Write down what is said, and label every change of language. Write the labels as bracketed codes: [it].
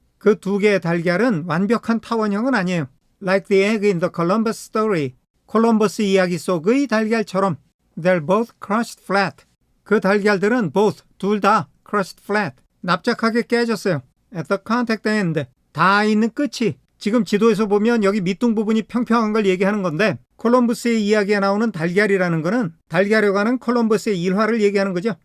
[ko] 그 두 개의 달걀은 완벽한 타원형은 아니에요. [en] Like the egg in the Columbus story. [ko] 콜럼버스 이야기 속의 달걀처럼 [en] They're both crushed flat. [ko] 그 달걀들은 both, 둘 다 [en] crushed flat. [ko] 납작하게 깨졌어요. [en] At the contact end. [ko] 닿아 있는 끝이 지금 지도에서 보면 여기 밑둥 부분이 평평한 걸 얘기하는 건데 콜럼버스의 이야기에 나오는 달걀이라는 거는 달걀에 관한 콜럼버스의 일화를 얘기하는 거죠.